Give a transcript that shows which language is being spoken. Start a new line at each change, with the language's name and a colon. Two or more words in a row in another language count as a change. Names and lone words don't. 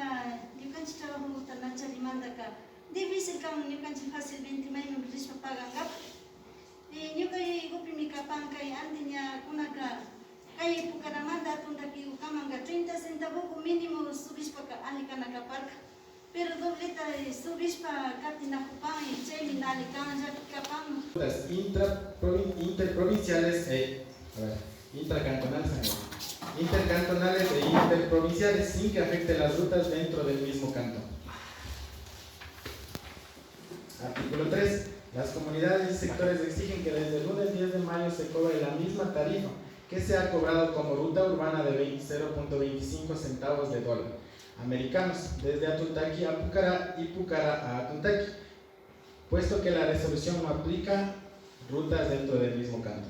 Quechua: ñukanchik trabajuta nacharimantaka difícil kan ñukanchik fácilmente mayman rishpa pagankapak ñuka yuygupimi mika pankay antiña kunaka kay épocaramanta atundaki ukamanga 30
Spanish: centavos mínimo
Quechua: subishpaka ali kanakaparka pero dobleta subishpa katinakupan y chaymi nali kanllapi kapan
Spanish: interprovinciales intercantonales e interprovinciales sin que afecte las rutas dentro del mismo cantón. Artículo 3. Las comunidades y sectores exigen que desde el lunes 10 de mayo se cobre la misma tarifa que se ha cobrado como ruta urbana de 0.25 centavos de dólar americanos desde Atuntaqui a Pucará y Pucará a Atuntaqui, puesto que la resolución no aplica rutas dentro del mismo cantón.